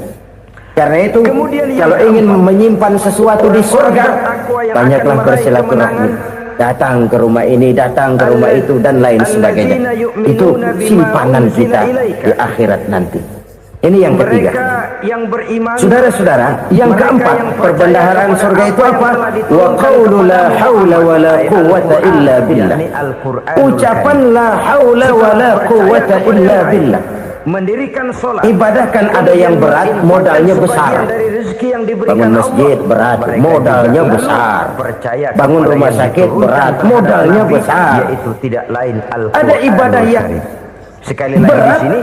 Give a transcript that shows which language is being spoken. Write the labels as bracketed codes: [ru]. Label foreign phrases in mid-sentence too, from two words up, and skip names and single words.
[id] Karena itu, kalau ingin menyimpan sesuatu di surga, banyaklah bersilaturahmi. Datang ke rumah ini, datang ke rumah itu, dan lain sebagainya. Itu simpanan kita di akhirat nanti. Ini yang ketiga. Saudara-saudara, yang keempat, perbendaharaan surga itu apa? [ar] وقول لا حول ولا قوة إلا بالله. Ucapan لا حول ولا قوة إلا بالله. [id] Mendirikan sholat, ibadah kan ada yang berat, modalnya besar. Bangun masjid berat, modalnya besar. Bangun rumah sakit berat, modalnya besar. Yaitu tidak lain ada ibadah yang sekali lagi di sini,